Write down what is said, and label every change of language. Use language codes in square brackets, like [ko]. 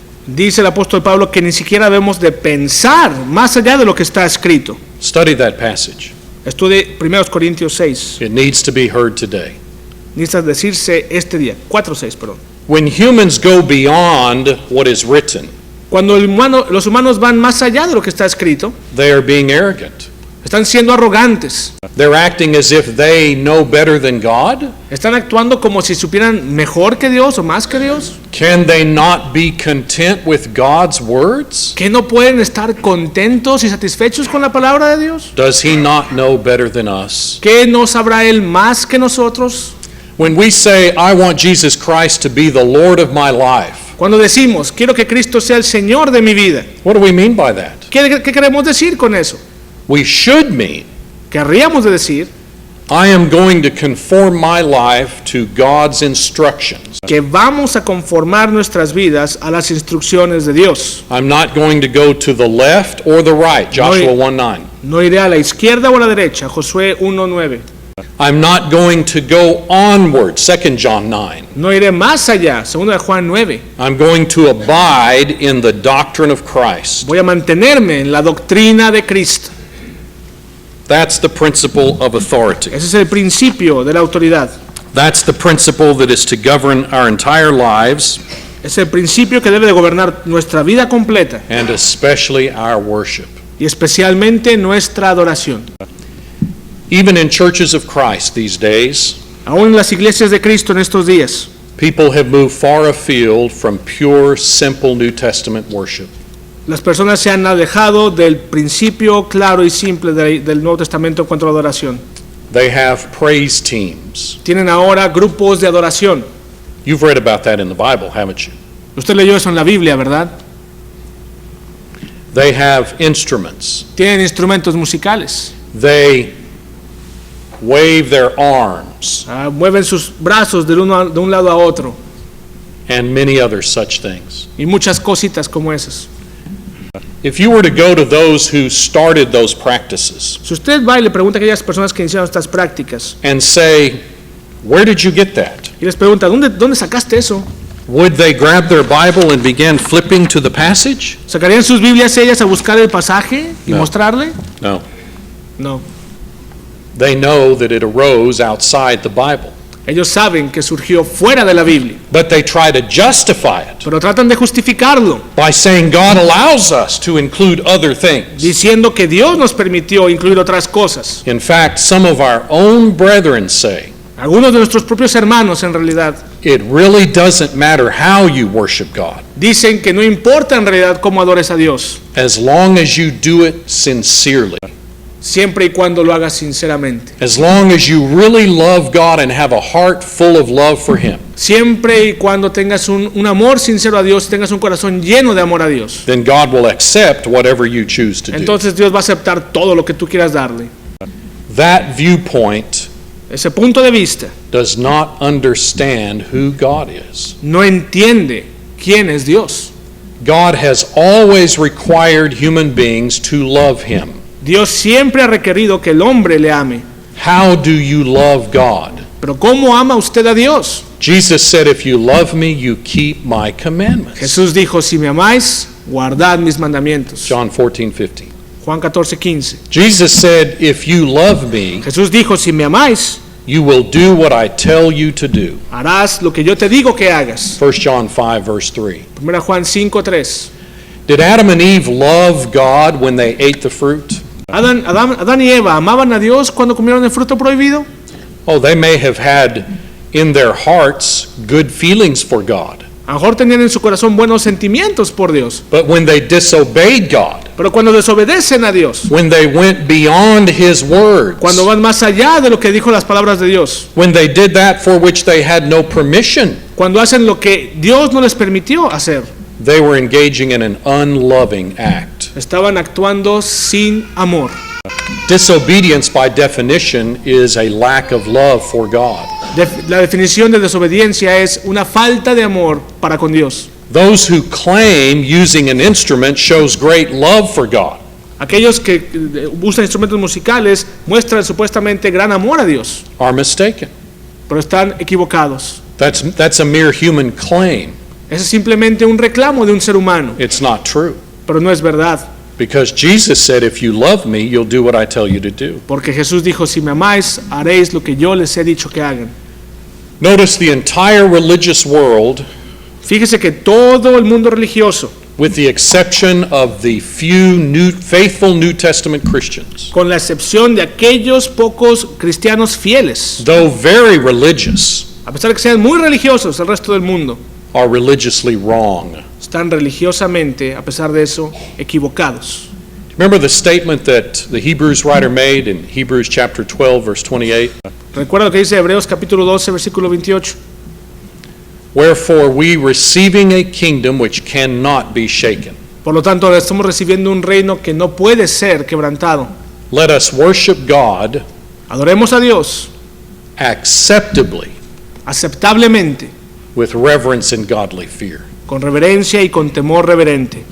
[es] Dice el apóstol Pablo que ni siquiera debemos de pensar más allá de lo que está escrito. [en] Study that passage. [es] Estudie 1 Corintios 6. [en] It needs to be heard today. [es] Necesita decirse este día, 4:6, perdón. [en] When humans go beyond what is written, [es] Cuando los humanos van más allá de lo que está escrito, [en] they are being arrogant. [es] están siendo arrogantes. [en] They're acting as if they know better than God. [es] Están actuando como si supieran mejor que Dios o más que Dios. [en] Can they not be content with God's words? [es] ¿Que no pueden estar contentos y satisfechos con la palabra de Dios? [en] Does he not know better than us? [es] ¿Que no sabrá Él más que nosotros? [en] When we say, "I want Jesus Christ to be the Lord of my life," [es] Cuando decimos, quiero que Cristo sea el Señor de mi vida, [en] what do we mean by that? [es] ¿qué queremos decir con eso? [en] We should mean, [es] Querríamos de decir [en] I am going to conform my life to God's instructions. [es] que vamos a conformar nuestras vidas a las instrucciones de Dios. [en] I'm not going to go to the left or the right, Joshua 1:9. [es] No iré a la izquierda o a la derecha, Josué 1:9. [en] I'm not going to go onward, 2 John 9. [es] No iré más allá, 2 de Juan 9. [en] I'm going to abide in the doctrine of Christ. [es] Voy a mantenerme en la doctrina de Cristo. [en] That's the principle of authority. [es] Ese es el principio de la autoridad. [en] That's the principle that is to govern our entire lives [es] Es el principio que debe de gobernar nuestra vida completa [en] and especially our worship. [es] y especialmente nuestra adoración. [en] Even in churches of Christ these days, [es] Aún en las iglesias de Cristo en estos días, [en] people have moved far afield from pure, simple New Testament worship. [es] las personas se han alejado del principio claro y simple del Nuevo Testamento en cuanto a la adoración. [en] They have praise teams. [es] Tienen ahora grupos de adoración. [en] You've read about that in the Bible, haven't you? [es] Usted leyó eso en la Biblia, ¿verdad? [en] They have instruments. [es] Tienen instrumentos musicales. [en] They wave their arms [es] Mueven sus brazos de un lado a otro [en] and many other such things. [es] y muchas cositas como esas. [en] If you were to go to those who started those practices [es] Si usted va y le pregunta a aquellas personas que iniciaron estas prácticas [en] and say, "Where did you get that?" [es] y les pregunta, ¿dónde sacaste eso? [en] Would they grab their Bible and begin flipping to the passage? [es] ¿Sacarían sus Biblias ellas a buscar el pasaje y [en] No. [es] mostrarle? [en] No. [es] No. [en] They know that it arose outside the Bible, [es] Ellos saben que surgió fuera de la Biblia, [en] but they try to justify it [es] pero tratan de justificarlo, [en] by saying God allows us to include other things. [es] diciendo que Dios nos permitió incluir otras cosas. [en] In fact, some of our own brethren say, [es] Algunos de nuestros propios hermanos, en realidad, [en] it really doesn't matter how you worship God, [es] dicen que no importa en realidad cómo adores a Dios, [en] as long as you do it sincerely. [es] siempre y cuando lo hagas sinceramente. [en] As long as you really love God and have a heart full of love for Him, [es] Siempre y cuando tengas un amor sincero a Dios, tengas un corazón lleno de amor a Dios, [en] then God will accept whatever you choose to do. [es] entonces Dios va a aceptar todo lo que tú quieras darle. [en] That viewpoint [es] Ese punto de vista [en] does not understand who God is. [es] no entiende quién es Dios. [en] God has always required human beings to love Him. [es] Dios siempre ha requerido que el hombre le ame. [en] How do you love God? [es] Pero ¿cómo ama usted a Dios? [en] Jesus said, "If you love me, you keep my commandments." [es] Jesús dijo, si me amáis, guardad mis mandamientos. [en] John 14:15. [es] Juan 14:15. [en] Jesus said, "If you love me, [es] Jesús dijo, si me amáis, [en] you will do what I tell you to do." [es] harás lo que yo te digo que hagas. [en] 1 John 5 verse 3. [es] 1 Juan 5:3. [en] Did Adam and Eve love God when they ate the fruit? [es] Adán y Eva amaban a Dios cuando comieron el fruto prohibido. [en] Oh, they may have had in their hearts good feelings for God. [es] A lo mejor tenían en su corazón buenos sentimientos por Dios, [en] But when they disobeyed God, [es] pero cuando desobedecen a Dios, [en] when they went beyond His words, [es] cuando van más allá de lo que dijo las palabras de Dios, [en] when they did that for which they had no permission, [es] cuando hacen lo que Dios no les permitió hacer, [en] they were engaging in an unloving act. [es] estaban actuando sin amor. [en] Disobedience, by definition, is a lack of love for God. [es] La definición de desobediencia es una falta de amor para con Dios. [en] Those who claim using an instrument shows great love for God. [es] Aquellos que usan instrumentos musicales muestran supuestamente gran amor a Dios, [en] Are mistaken. [es] pero están equivocados. [en] That's a mere human claim. [es] Ese es simplemente un reclamo de un ser humano, [en] It's not true. [es] pero no es verdad. [en] Because Jesus said, if you love me, you'll do what I tell you to do. [es] Porque Jesús dijo, si me amáis, haréis lo que yo les he dicho que hagan. [en] Notice the entire religious world, [es] Fíjese que todo el mundo religioso, [en] with the exception of the few faithful New Testament Christians, [es] con la excepción de aquellos pocos cristianos fieles, [en] though very religious, [es] a pesar de que sean muy religiosos, el resto del mundo [en] are religiously wrong. [es] están religiosamente, a pesar de eso, equivocados. [en] Remember the statement that the Hebrews writer made in Hebrews chapter 12, verse 28? [es] Recuerda lo que dice Hebreos capítulo 12, versículo 28. [en] Wherefore we receiving a kingdom which cannot be shaken, [es] Por lo tanto, ahora estamos recibiendo un reino que no puede ser quebrantado. [en] let us worship God [es] Adoremos a Dios [en] acceptably [es] aceptablemente, [en] with reverence and godly fear. [es] con reverencia y con temor reverente.